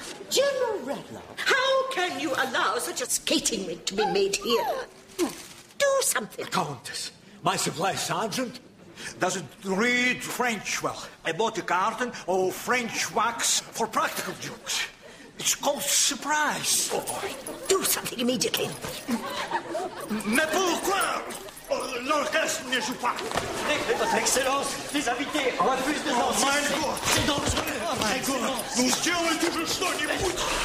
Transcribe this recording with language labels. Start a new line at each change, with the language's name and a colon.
English: General Radloff, how can you allow such a skating rink to be made here? Do something. Countess, my supply sergeant doesn't read French well. I bought a carton of French wax for practical jokes. It's called surprise. Do something immediately.
French: Mais pourquoi l'orchestre ne joue pas? Votre Excellence, les invités, refusent de danser. C'est dangereux.
English: My God,
Russian: ну сделайте же что-нибудь.